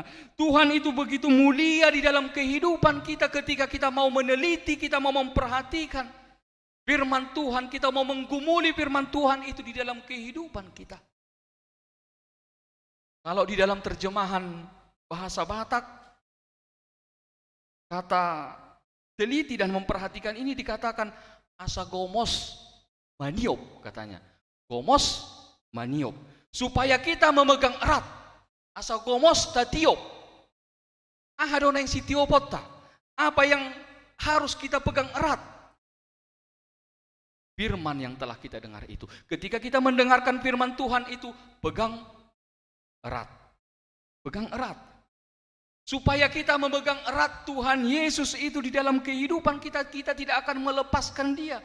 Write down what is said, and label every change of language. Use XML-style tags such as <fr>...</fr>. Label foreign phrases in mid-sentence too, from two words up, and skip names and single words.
<id>Tuhan itu begitu mulia di dalam kehidupan kita ketika kita mau meneliti, kita mau memperhatikan firman Tuhan, kita mau menggumuli firman Tuhan itu di dalam kehidupan kita. Kalau di dalam terjemahan bahasa Batak, kata teliti dan memperhatikan ini dikatakan</id> <bbc>asa gomos maniop</bbc> <id>katanya.</id> <bbc>Gomos maniop.</bbc> <id>Supaya kita memegang erat.</id> <bbc>Asa gomos tatiop. Ahadona yang sitiopota.</bbc> <id>Apa yang harus kita pegang erat? Firman yang telah kita dengar itu. Ketika kita mendengarkan firman Tuhan itu, pegang erat. Pegang erat. Supaya kita memegang erat Tuhan Yesus itu di dalam kehidupan kita, kita tidak akan melepaskan Dia.</id>